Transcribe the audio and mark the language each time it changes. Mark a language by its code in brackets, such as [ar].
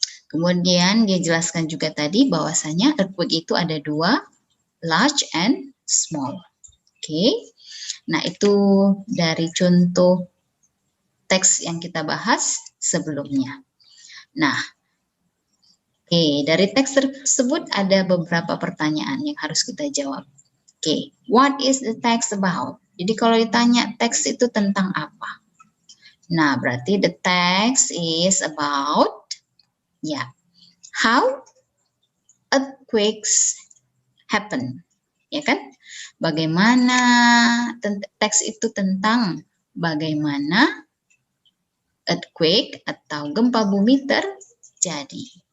[id] Kemudian dia jelaskan juga tadi bahwasanya earthquake itu ada dua, [en] large and small. [id] Oke. Nah, itu dari contoh teks yang kita bahas sebelumnya. Nah, oke, dari teks tersebut ada beberapa pertanyaan yang harus kita jawab. [en] Oke, what is the text about? [id] Jadi kalau ditanya teks itu tentang apa? Nah, berarti [en] the text is about, ya, how earthquakes happen. [id] Ya kan? Bagaimana teks itu tentang bagaimana earthquake atau gempa bumi terjadi.